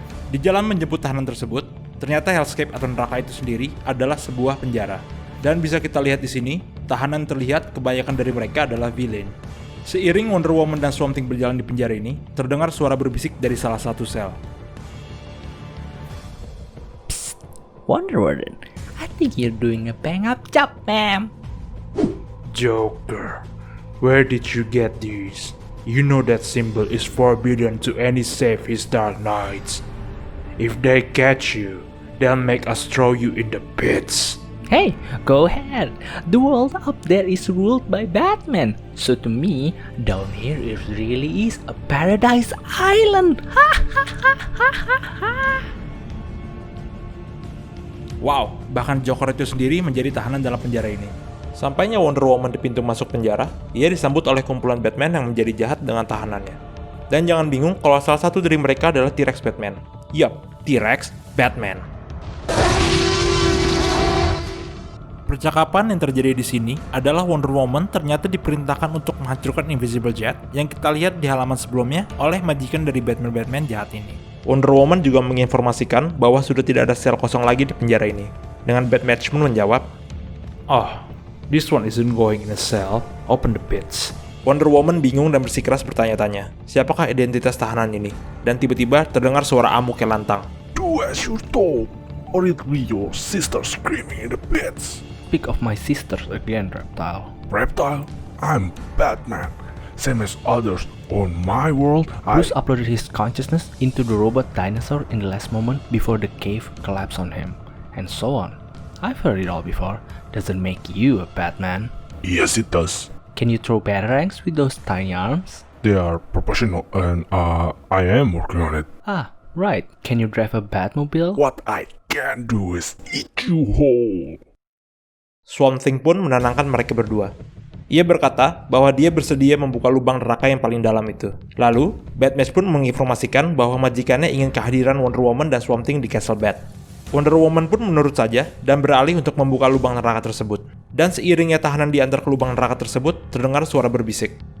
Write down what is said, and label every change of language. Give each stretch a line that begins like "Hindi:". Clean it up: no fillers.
Indonesian: Di jalan menjemput tahanan tersebut, ternyata Hellscape atau neraka itu sendiri adalah sebuah penjara. Dan bisa kita lihat di sini, tahanan terlihat kebanyakan dari mereka adalah villain. Seiring Wonder Woman dan Swamp Thing berjalan di penjara ini, terdengar suara berbisik dari salah satu sel.
English: Wonder Woman, I think you're doing a bang-up job, ma'am. Joker, where did you get these? You know that symbol is forbidden to any save his Dark Knights. If they catch you, they'll make us throw you in the pits. Hey, go ahead. The world up there is ruled by Batman. So to me, down here it really is a paradise island. Ha ha ha ha ha ha.
Indonesian: Wow, bahkan Joker itu sendiri menjadi tahanan dalam penjara ini. Sampainya Wonder Woman di pintu masuk penjara, ia disambut oleh kumpulan Batman yang menjadi jahat dengan tahanannya. Dan jangan bingung kalau salah satu dari mereka adalah T-Rex Batman. Yup, T-Rex Batman. Percakapan yang terjadi di sini adalah Wonder Woman ternyata diperintahkan untuk menghancurkan Invisible Jet yang kita lihat di halaman sebelumnya oleh majikan dari Batman jahat ini. Wonder Woman juga menginformasikan bahwa sudah tidak ada sel kosong lagi di penjara ini. Dengan Batman pun menjawab,
English: "Oh, this one isn't going in a cell. Open the pits."
Indonesian: Wonder Woman bingung dan bersikeras bertanya-tanya, siapakah identitas tahanan ini? Dan tiba-tiba terdengar suara amuk yang lantang.
English: Do as you're told, or it'll be your sister screaming in the pits. Speak of my sisters again, Reptile. Reptile, I'm Batman. Same as others on my world, Bruce uploaded his consciousness into the robot dinosaur in the last moment before the cave collapsed on him, and so on. I've heard it all before. Doesn't make you a Batman. Yes, it does. Can you throw batarangs with those tiny arms? They are professional and I am working on it. Ah, right. Can you drive a Batmobile? What I can do is eat you whole.
Indonesian: Swamp Thing pun menenangkan mereka berdua. Ia berkata bahwa dia bersedia membuka lubang neraka yang paling dalam itu. Lalu, Batman pun menginformasikan bahwa majikannya ingin kehadiran Wonder Woman dan Swamp Thing di Castle Bat. Wonder Woman pun menurut saja dan beralih untuk membuka lubang neraka tersebut. Dan seiringnya tahanan diantar ke lubang neraka tersebut, terdengar suara berbisik.